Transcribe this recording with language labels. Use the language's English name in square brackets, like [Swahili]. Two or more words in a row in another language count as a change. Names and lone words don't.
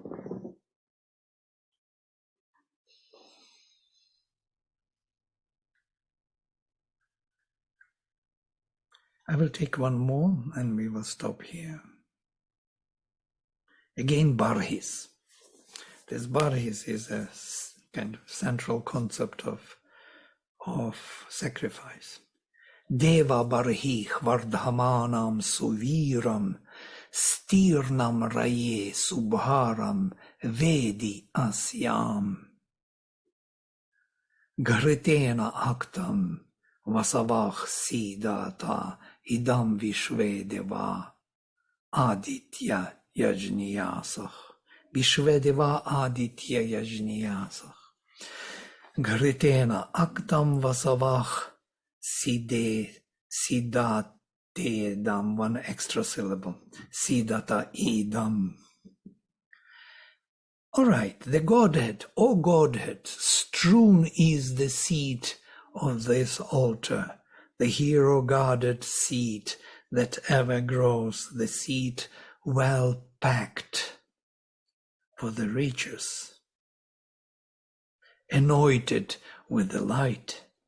[English] I will take one more and we will stop here. Again, Barhis. This Barhis is a kind of central concept of sacrifice. [Sanskrit] Deva Barhi Vardhamanam Suviram Stirnam Raye Subharam Vedi Asyam Garitena Aktam Vasavach Siddhata Idam Vishvedeva Aditya Yajniyasach Vishvedeva Aditya Yajniyasach Garitena Aktam Vasavach Siddhate Edam, [English] one extra syllable, [Sanskrit] Siddhata Idam. [English] All right, the Godhead, O Godhead, strewn is the seat of this altar, the hero-guarded seat that ever grows, the seat well packed for the riches, anointed with the light.